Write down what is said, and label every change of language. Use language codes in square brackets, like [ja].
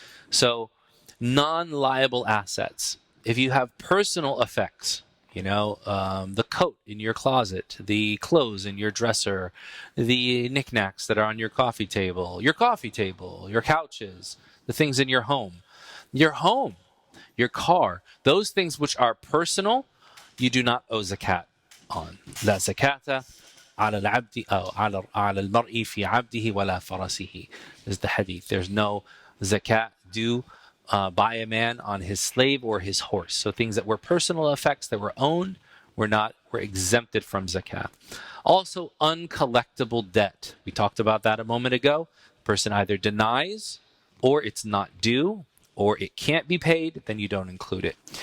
[en] So non-liable assets. If you have personal effects, the coat in your closet, the clothes in your dresser, the knickknacks that are on your coffee table, your couches, the things in your home, your car, those things which are personal, you do not owe zakat on. [ar] La zakata على العبد أو على المرء في عبده ولا فرسه [en] is the hadith. There's no zakat due by a man on his slave or his horse. So things that were personal effects that were owned were exempted from zakat. Also, uncollectible debt. We talked about that a moment ago. The person either denies, or it's not due, or it can't be paid, then you don't include it.